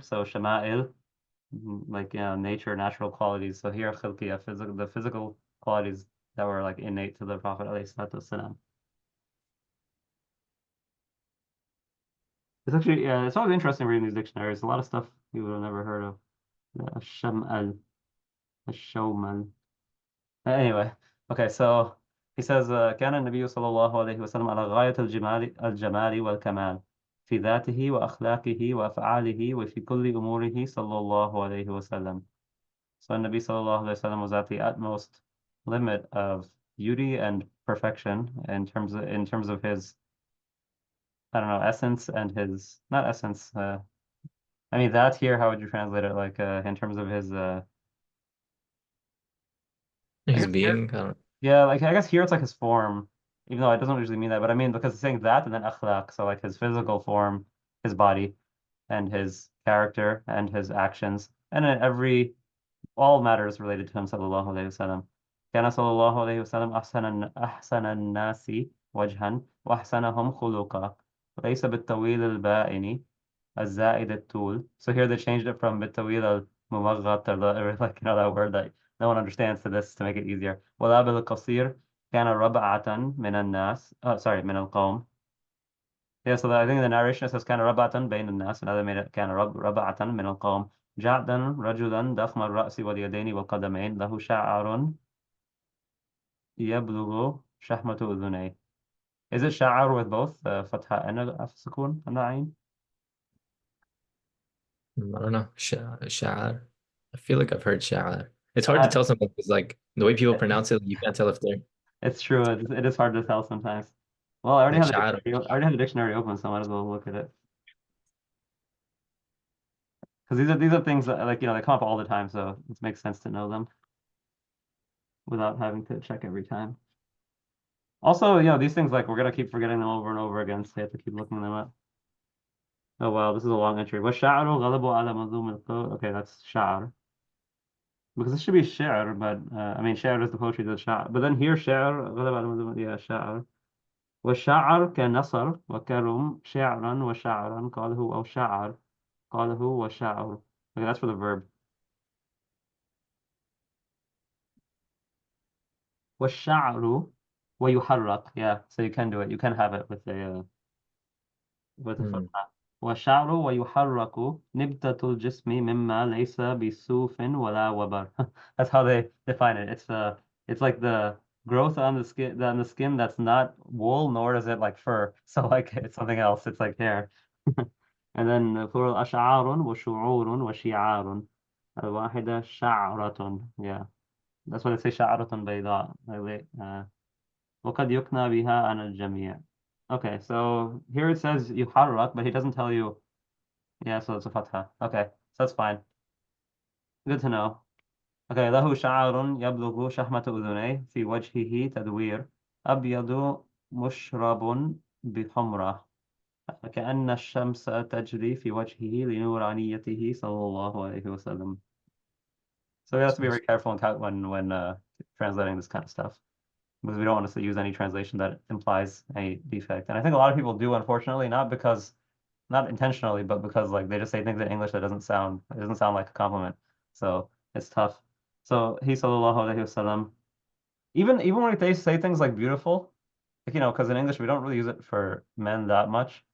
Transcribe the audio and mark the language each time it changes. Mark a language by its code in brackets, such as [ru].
[en] So shama'il, like nature, natural qualities. So here khilqiyya, the physical qualities that were like innate to the Prophet alayhi salatu wasalam. It's actually yeah, it's always interesting reading these dictionaries. A lot of stuff you would have never heard of. Ash-shamal, ash-shawmal. Anyway, okay, so he says [ar] كان النبي صلى الله عليه وسلم على غاية الجمال والكمال في ذاته وأخلاقه وأفعاله وفي كل أموره صلى الله عليه وسلم. [en] So Nabi sallallahu alaihi wasallam was at the utmost limit of beauty and perfection in terms of his, I don't know, essence and his, not essence. I mean that here, how would you translate it? Like in terms of his I His guess here. being. I don't. Yeah, like I guess here it's like his form, even though it doesn't usually mean that. But I mean because it's saying that and then akhlaq, so like his physical form, his body, and his character and his actions, and in every all matters related to him sallallahu alayhi wasallam. [ar] كان صلى الله عليه وسلم أحسن الناس وجها وأحسنهم خلقا وليس بالطويل البائن الزائد الطول. [en] So here they changed it from [ar] بالطويل الممغط [en] or like that word that no one understands to this to make it easier. [ar] ولا بالقصير كان ربعة من الناس. [en] Oh, sorry, [ar] من القوم. [en] Yeah, so I think the narration says [ar] كان ربعة بين الناس. [en] Another made it [ar] كان ربعة من القوم. جعدا رجلا ضخم الرأس واليدين والقدمين له شعر يبلغ شحمة أذنيه. [en] Is it شعر with both فتحة and a سكون and عين? I don't know. Sha'ar. I feel like I've heard Sha'ar. It's hard to Uh, tell something because like the way people pronounce it, you can't tell if they're it's true. It is hard to tell sometimes. Well, I already like have the Sha'ar. dictionary. I already have the dictionary open, so I might as well look at it. Because these are things that like they come up all the time, so it makes sense to know them without having to check every time. Also, these things like we're gonna keep forgetting them over and over again, so you have to keep looking them up. Oh wow, this is a long entry. [ar] وَالشَّعْرُ غَلَبُ عَلَى مَنظُومِ القول. [en] Okay, that's شعر. Because it should be شعر, but I mean شعر is the poetry of شعر. But then here [ar] شعر غلب على منظومة [en] yeah [ar] شعر. والشعر كنصر وكرم شعرا وشعرا قاله أو شعر قاله وشعر. [en] Okay, that's for the verb. [ar] والشعر ويحرك. [en] Yeah, so you can do it. You can have it with a Hmm. [ar] فتحة. والشعر ويحرك نبتة الجسم مما ليس بسوف ولا وبر. [en] That's how they define it. It's like the growth on the skin that's not wool, nor is it like fur. So like it's something else. It's like hair. And then plural أشعار وشعور وشعار. الواحدة شعرة. Yeah, that's why they say [ar] شعرة بيضاء. [en] Like, [ar] وقد يكنى بها عن الجميع. [en] Okay, so here it says يحرك, but he doesn't tell you. Yeah, so it's a fatha. Okay, so that's fine. Good to know. Okay, [ar] له شعر يبلغ شحمة أذنيه في وجهه تدوير أبيض مشرب بحمرة كأن الشمس تجري في وجهه لنورانيته صلى الله عليه وسلم. [en] So we have to be very careful when translating this kind of stuff, because we don't want to use any translation that implies any defect. And I think a lot of people do, unfortunately, not intentionally, but because like they just say things in English that doesn't sound like a compliment. So it's tough. So he sallallahu alaihi wasallam, even when they say things like beautiful, like, because in English we don't really use it for men that much.